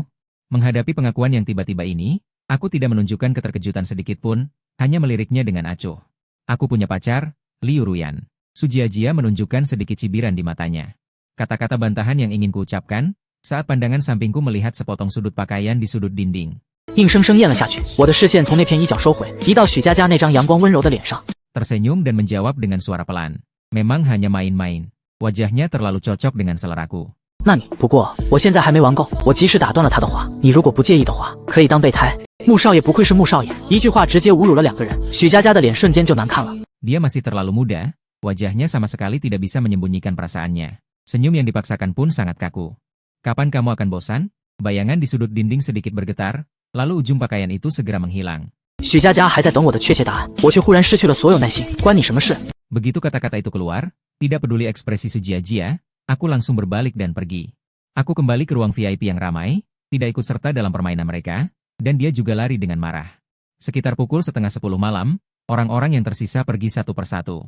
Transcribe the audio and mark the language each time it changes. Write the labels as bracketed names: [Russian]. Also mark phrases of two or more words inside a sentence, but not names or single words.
[Indonesian] Menghadapi pengakuan yang tiba-tiba ini, aku tidak menunjukkan keterkejutan sedikit pun, hanya meliriknya dengan acuh. Aku punya pacar, Liu Ruyan. Sujiajia menunjukkan sedikit cibiran di matanya. Kata-kata bantahan yang ingin kuucapkan, saat pandangan sampingku melihat sepotong sudut pakaian di sudut dinding. [Chinese] 硬生生咽了下去，我的视线从那片衣角收回，移到许佳佳那张阳光温柔的脸上。 [Indonesian] Tersenyum dan menjawab dengan suara pelan. Memang hanya main-main. Wajahnya terlalu cocok dengan seleraku. [Chinese] 那你不过，我现在还没玩够，我及时打断了他的话。你如果不介意的话，可以当备胎。穆少爷不愧是穆少爷，一句话直接侮辱了两个人。许佳佳的脸瞬间就难看了。 [Indonesian] Dia masih terlalu muda, wajahnya sama sekali tidak bisa menyembunyikan perasaannya. Senyum yang dipaksakan pun sangat kaku. Kapan kamu akan bosan? Bayangan di sudut dinding sedikit bergetar, lalu ujung pakaian itu segera menghilang. [Chinese] 许佳佳还在等我的确切答案，我却忽然失去了所有耐心，关你什么事？ [Indonesian] Begitu kata-kata itu keluar, tidak peduli ekspresi Sujiajia, aku langsung berbalik dan pergi. Aku kembali ke ruang VIP yang ramai, tidak ikut serta dalam permainan mereka, dan dia juga lari dengan marah. Sekitar pukul 9:30 malam, orang-orang yang tersisa pergi satu persatu.